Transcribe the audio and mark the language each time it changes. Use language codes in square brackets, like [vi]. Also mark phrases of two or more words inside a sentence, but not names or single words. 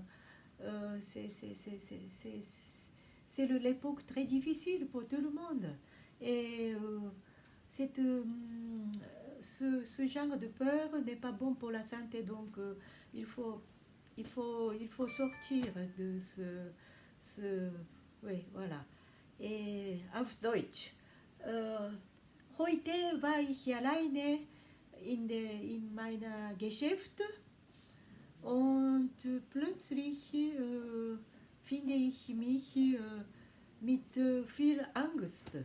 [fr] c'est l'époque très difficile pour tout le monde, et ce genre de peur n'est pas bon pour la santé, donc il faut sortir de oui, voilà. [de] Et auf Deutsch. Heute war ich alleine in meiner Geschäft, und plötzlich finde ich mich mit viel Angst.